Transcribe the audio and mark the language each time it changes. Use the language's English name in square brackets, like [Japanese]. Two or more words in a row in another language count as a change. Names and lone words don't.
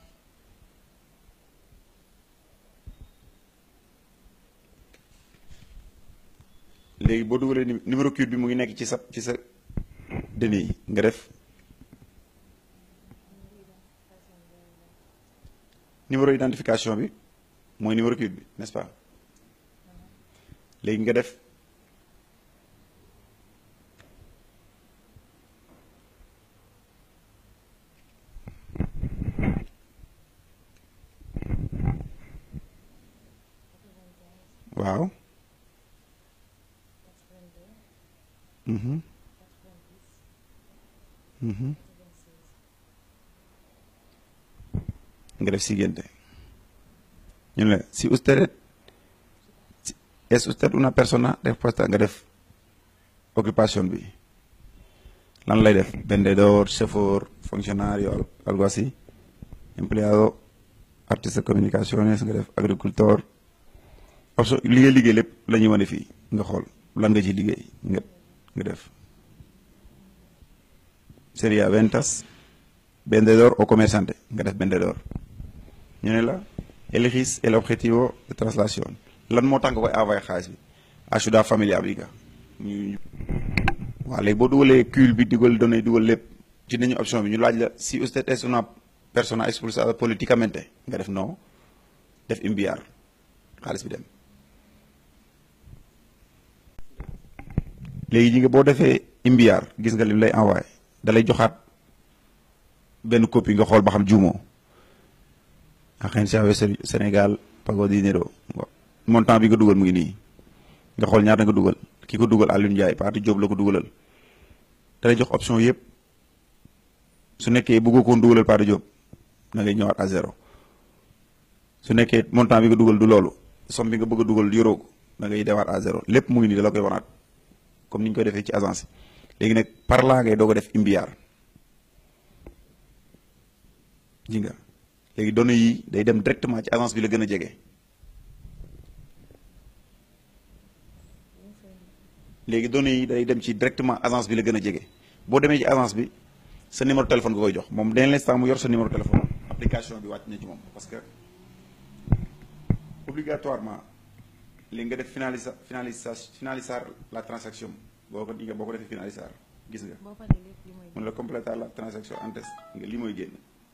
[Wolof] léegi boo dugalee numéro CUIT bi mu ngi nekk ci sa DNI nga def numéro identification bi mooy numéro CUIT bi [French] n'est-ce pas [Wolof] léegi nga def waaw nga def siguiente ñu ne [Spanish] si usted es usted una persona respuesta [Wolof] nga def occupation bi lan lay def vendedor chauffeur fonctionnario [Spanish] algo así empleado artista de comunicaciones [Wolof] nga def agricultor option li ngay liggéey lépp la ñuy wane fii nga xool lan nga ci liggéey nga def [Spanish] sería ventas vendedor o comerciante [Wolof] nga def vendedor ñu ne la [Spanish] elegís el objetivo de traslación [Wolof] lan moo tax nga koy envoyé xaalis bi [Spanish] ayuda familiar [Wolof] bi nga ñu waaw léegi boo dugalee CUL bi dugal données dugal lépp ci nañu option bi ñu laaj la [Spanish] si usted es una persona expulsada políticamente [Wolof] nga def non def enviar xaalis bi dem léegi ñi nga boo defee enviar gis nga lim lay envoyé da lay joxaat benn copie nga xool ba xam juumoo Agencia Sénégal [Spanish] pago dinero [Wolof] montant bi nga dugal mu ngi nii nga xool ñaata nga dugal ki ko dugal Alioune Ndiaye Pathé Diop la ko dugalal da lay jox option yëpp su nekkee bëggoo koon dugalal Pathé Diop da ngay ñëwaat [French] à zéro [Wolof] su nekkee montant bi nga dugal du loolu somme bi nga bëgg a dugal yoroo ko da ngay dewaat [French] à zéro [Wolof] lépp mu ngi nii da la koy wanaat comme ni ñu koy defee ci agence léegi nag [French] par là [Wolof] ngay doog a def enviar ji nga léegi données yi day dem directement ci agence bi la gën a jege léegi données yi day dem ci directement agence bi la gën a jege boo demee ci agence bi sa [French] numéro téléphone [Wolof] nga koy jox moom [French] dès l'instant [Wolof] mu yor sa numéro téléphone application bi wàcc na ci moom [French] parce que obligatoirement [Wolof] léegi nga def finalizar [French] la transaction [Wolof] boo ko defee finalizar gis nga mun la [French] compléter la transaction [Wolof] antes nga li mooy génn